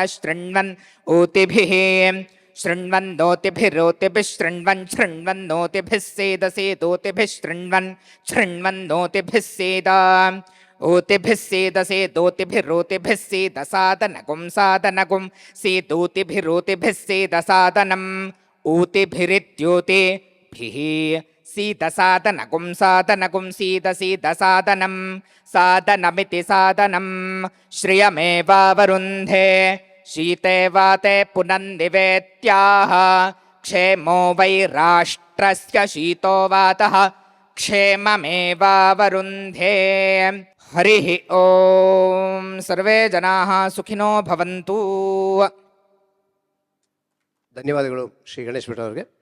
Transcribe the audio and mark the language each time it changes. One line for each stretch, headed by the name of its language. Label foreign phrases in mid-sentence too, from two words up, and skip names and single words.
Sanskrit: ಶೃಣ್ವನ್ ಓತಿಭಿಃ ಶೃಣ್ವನ್ನೋತಿಭಿರೋತಿಭಿಃ ಶೃಣ್ವನ್ ಶೃಣ್ವನ್ನೋತಿಭಿಃ ಸೇದಸೇದೋತಿಭಿಃ ಶೃಣ್ವನ್ ಶೃಣ್ವನ್ನೋತಿಭಿಃ ಸೇದ ಓತಿಭಿಃ ಸೇದಸೇದೋತಿಭಿರೋತಿಭಿಃ ಸೇದಸಾದನಗುಂ ಸಾದನಗುಂ ಸೇದೋತಿಭಿರೋತಿಭಿಃ ಸೇದಸಾದನಂ ಊತಿಭಿರಿತ್ಯೋತಿಭಿಃ ಸೀದಸಾದನಗುಂ ಸಾದನಗುಂ ಸೀದಸೀದಸಾದನಂ ಸಾದನಮಿತಿ ಸಾದನಂ. ಶ್ರಿಯಮೇವಾವರುಂಧೆ ಶೀತೆ ವಾತೆ ಪುನನ್ನಿವೇತ್ಯಾಹ ಕ್ಷೇಮೋ ವೈ ರಾಷ್ಟ್ರಸ್ಯ ಶೀತೋ ವಾತಃ ಕ್ಷೇಮಮೇವಾವರುಂಧೆ. ಹರಿ ಓಂ. ಸರ್ವೇ ಜನಾಃ ಸುಖಿನೋ ಭವಂತು.
Kannada: ಧನ್ಯವಾದಗಳು ಶ್ರೀ ಗಣೇಶ್ ಭಟ್ ಅವರಿಗೆ.